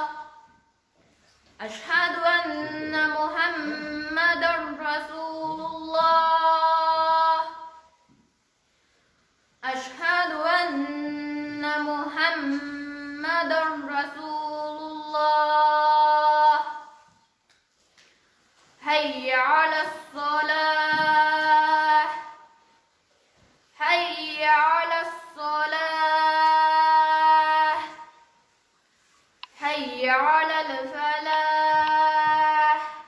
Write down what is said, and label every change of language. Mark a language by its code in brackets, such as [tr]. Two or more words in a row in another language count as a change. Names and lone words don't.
[ar] أشهد أن محمدا رسول الله. أشهد أن محمدا رسول الله. حي على الصلاة. حي على الصلاة. حي على الفلاح.